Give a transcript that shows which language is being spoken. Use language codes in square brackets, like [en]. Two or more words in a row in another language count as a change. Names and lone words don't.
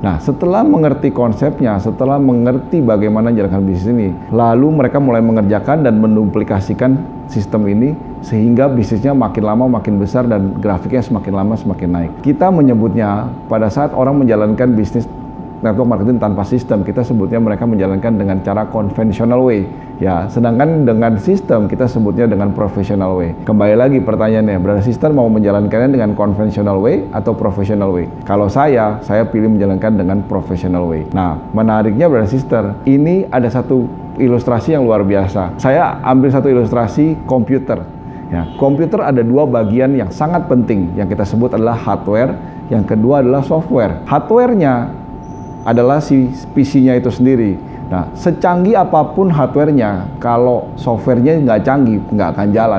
[id] Nah, setelah mengerti konsepnya, setelah mengerti bagaimana menjalankan bisnis ini, lalu mereka mulai mengerjakan dan menduplikasikan sistem ini sehingga bisnisnya makin lama makin besar dan grafiknya semakin lama semakin naik. Kita menyebutnya pada saat orang menjalankan bisnis network marketing tanpa sistem, kita sebutnya mereka menjalankan dengan cara [en] conventional way. [id] Ya, sedangkan dengan sistem kita sebutnya dengan [en] professional way. [id] Kembali lagi pertanyaannya, [en] brother sister [id] mau menjalankannya dengan [en] conventional way [id] atau [en] professional way? [id] Kalau saya pilih menjalankan dengan [en] professional way. [id] Nah, menariknya [en] brother sister, [id] ini ada satu ilustrasi yang luar biasa. Saya ambil satu ilustrasi komputer. Ya, komputer ada dua bagian yang sangat penting. Yang kita sebut adalah hardware, yang kedua adalah software. Hardware-nya adalah si PC-nya itu sendiri. Nah, secanggih apapun hardware-nya, kalau software-nya nggak canggih, nggak akan jalan.